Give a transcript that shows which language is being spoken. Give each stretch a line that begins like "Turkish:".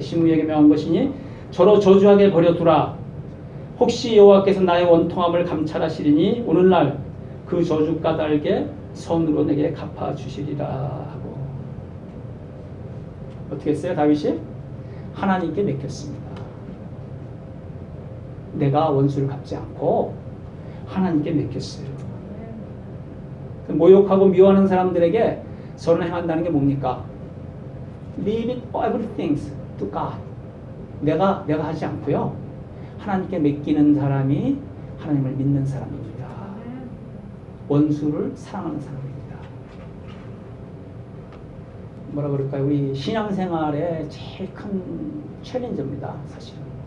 Korean: 시므이에게 명한 것이니 저로 저주하게 버려두라. 혹시 여호와께서 나의 원통함을 감찰하시리니 오늘날 그 저주 까닭에 선으로 내게 갚아주시리라 하고 어떻게 했어요? 다윗이 하나님께 맡겼습니다. 내가 원수를 갚지 않고 하나님께 맡겼어요. 모욕하고 미워하는 사람들에게 선을 행한다는 게 뭡니까?
English: Leave it everything to God.
Korean: 내가 하지 않고요. 하나님께 맡기는 사람이 하나님을 믿는 사람입니다. 원수를 사랑하는 사람입니다. 뭐라 그럴까요? 우리 신앙생활의 제일 큰 챌린저입니다. 사실은.